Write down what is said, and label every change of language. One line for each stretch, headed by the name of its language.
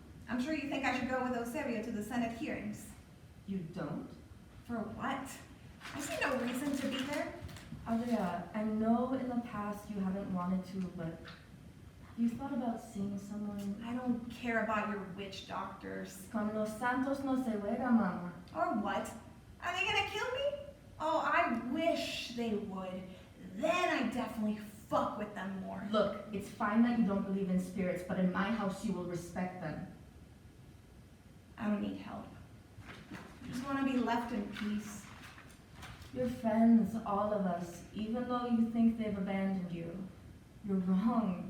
English: I'm sure you think I should go with Eusebio to the Senate hearings. You don't? For what? I see no reason to be there. Adria, I know in the past you haven't wanted to, but have you thought about seeing someone? I don't care about your witch doctors.
Spanish: Con los santos no se juega, mama.
English: Or what? Are they gonna kill me? Oh, I wish they would. Then I definitely fuck with them more. Look, it's fine that you don't believe in spirits, but in my house you will respect them. I don't need help. I just want to be left in peace. Your friends, all of us, even though you think they've abandoned you. You're wrong.